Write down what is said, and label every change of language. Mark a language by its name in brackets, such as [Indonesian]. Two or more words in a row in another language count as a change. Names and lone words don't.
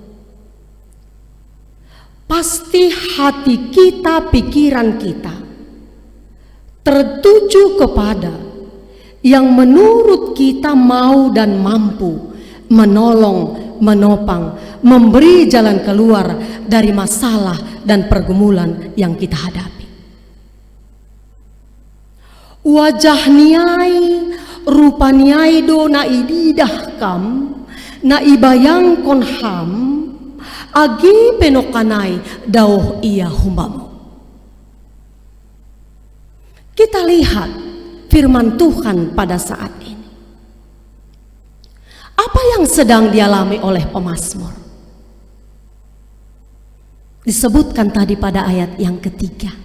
[Indonesian] pasti hati kita, pikiran kita tertuju kepada yang menurut kita mau dan mampu menolong, menopang, memberi jalan keluar dari masalah dan pergumulan yang kita hadapi. [Batak Simalungun] Wajah niai, rupa niai do na ididah kam, na ibayang kon ham, agi penokanai dauh ia humbamu. [Indonesian] Kita lihat firman Tuhan pada saat ini. Apa yang sedang dialami oleh pemazmur? Disebutkan tadi pada ayat yang ketiga.